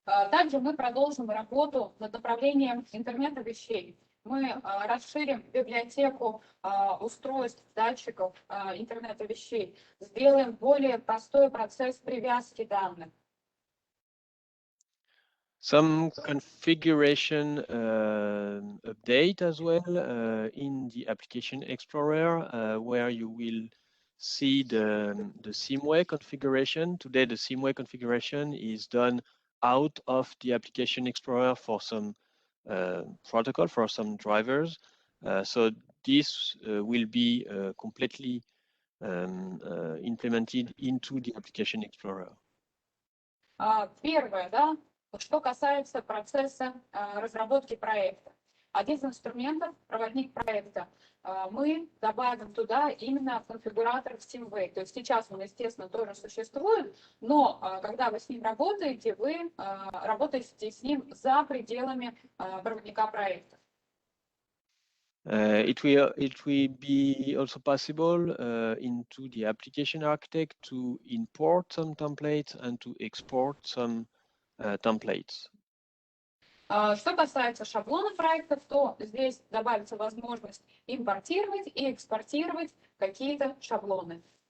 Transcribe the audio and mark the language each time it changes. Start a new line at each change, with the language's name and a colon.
Russian: Также мы продолжим работу над направлением интернета вещей. Мы расширим библиотеку устройств, датчиков интернета вещей, сделаем более простой процесс привязки данных.
English: Some configuration update as well in the Application Explorer, where you will see the SIMway configuration. Today, the SIMway configuration is done out of the Application Explorer for some protocol, for some drivers. So this will be completely implemented into the Application Explorer.
Russian: Первое, да, что касается процесса разработки проекта. Один из инструментов, проводник проекта, мы добавим туда именно конфигуратор SIMway. То есть сейчас он, естественно, тоже существует, но когда вы с ним работаете, вы работаете с ним за пределами проводника проекта.
English: It will be also possible into the application architect to import some templates and to export some templates.
Russian: Что касается шаблона проектов, то здесь добавится возможность импортировать и экспортировать какие-то шаблоны.